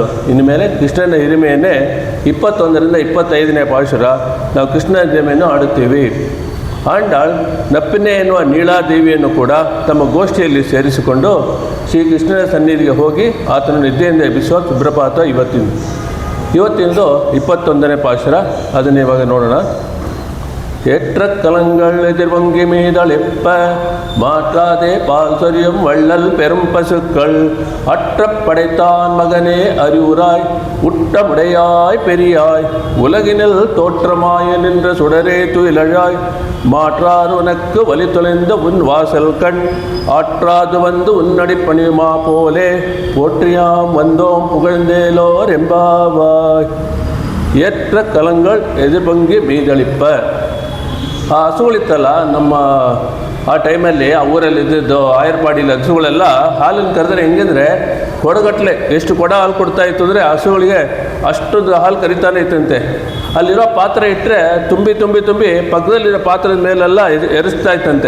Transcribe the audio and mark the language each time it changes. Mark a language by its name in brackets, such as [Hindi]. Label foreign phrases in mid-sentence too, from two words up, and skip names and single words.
[Kannada] ಇನ್ಮೇಲೆ ಕೃಷ್ಣನ ಹಿರಿಮೆಯನ್ನೇ 21ರಿಂದ 25ನೇ ಪಾಶುರ ನಾವು ಕೃಷ್ಣನ ಹಿರಿಮೆಯನ್ನು ಆಡುತ್ತೀವಿ. ಆಂಡಾಳ್ ನಪ್ಪಿನೆ ಎನ್ನುವ ನೀಳಾದೇವಿಯನ್ನು ಕೂಡ ತಮ್ಮ ಗೋಷ್ಠಿಯಲ್ಲಿ ಸೇರಿಸಿಕೊಂಡು ಶ್ರೀಕೃಷ್ಣನ ಸನ್ನಿಧಿಗೆ ಹೋಗಿ ಆತನ ನಿದ್ದೆಯಿಂದ ಎಬ್ಬಿಸುವ ಸುಬ್ರಪಾತ ಇವತ್ತಿಂದು 21ನೇ ಪಾಶುರ. ಅದನ್ನು ಇವಾಗ ನೋಡೋಣ. [Tamil] ஏற்ற கலங்கள் எதிர்வங்கி மீதளிப்ப மாற்றாதே பால் சொரியும் வள்ளல் பெரும் பசுக்கள் அற்ற படைத்தான் மகனே அறிவுராய் உட்டமுடையாய் பெரியாய் உலகினில் தோற்றமாய நின்ற சுடரே துயிலழாய் மாற்றார் உனக்கு வலி தொலைந்த உன் வாசல் கண் ஆற்றாது வந்து உன்னடி பணியுமா போலே போற்றியாம் வந்தோம் புகழ்ந்தேலோர் எம்பாவாய். ஏற்ற கலங்கள் எதிர்பங்கி மீதளிப்ப. [Kannada] ಆ ಹಸುಗಳಿತ್ತಲ್ಲ ನಮ್ಮ ಆ ಟೈಮಲ್ಲಿ ಆ ಊರಲ್ಲಿ ಇದ್ದಿದ್ದು ಆಯರ್ಪಾಡಿಲಿ ಹಸುಗಳೆಲ್ಲ ಹಾಲನ್ನು ಕರೆದ್ರೆ ಹೆಂಗಂದರೆ ಕೊಡಗಟ್ಟಲೆ ಎಷ್ಟು ಕೊಡ ಹಾಲು ಕೊಡ್ತಾ ಇತ್ತು ಅಂದರೆ ಹಸುಗಳಿಗೆ ಅಷ್ಟೊಂದು ಹಾಲು ಕರಿತಾನೆ ಇತ್ತಂತೆ. ಅಲ್ಲಿರೋ ಪಾತ್ರೆ ಇಟ್ಟರೆ ತುಂಬಿ ತುಂಬಿ ತುಂಬಿ ಪಕ್ಕದಲ್ಲಿರೋ ಪಾತ್ರದ ಮೇಲೆಲ್ಲ ಎರಿಸ್ತಾ ಇತ್ತಂತೆ.